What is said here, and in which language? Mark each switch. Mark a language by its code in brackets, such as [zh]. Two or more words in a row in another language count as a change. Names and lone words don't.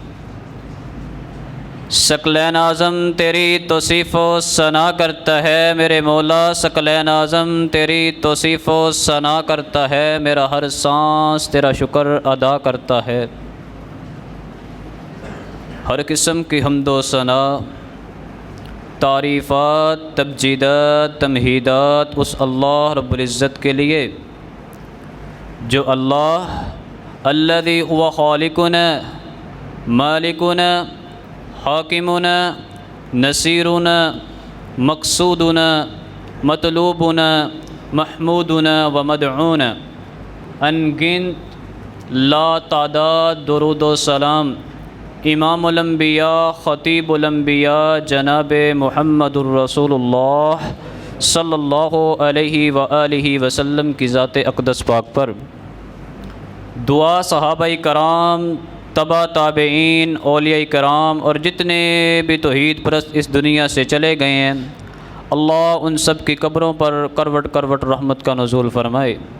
[ur] ثقلین اعظم تیری توصیف و ثنا کرتا ہے میرے مولا، ثقلین اعظم تیری توصیف و ثنا کرتا ہے، میرا ہر سانس تیرا شکر ادا کرتا ہے۔ ہر قسم کی حمد و ثنا، تعریفات، تبجیدات، تمہیدات اس اللہ رب العزت کے لیے جو [ar] اللہ الذی هو خالقنا مالکنا حاکمنا نصیرنا مقصودنا مطلوبنا محمودنا ومدعونا، [ur] انگنت لا تعداد درود و سلام [ar] امام الانبیاء خطیب الانبیاء [ur] جناب محمد [ar] الرسول اللہ صلی اللہ علیہ وآلہ وسلم [ur] کی ذات اقدس پاک پر، دعا صحابہ کرام، تبع تابعین، اولیاء کرام اور جتنے بھی توحید پرست اس دنیا سے چلے گئے ہیں، اللہ ان سب کی قبروں پر کروٹ کروٹ رحمت کا نزول فرمائے۔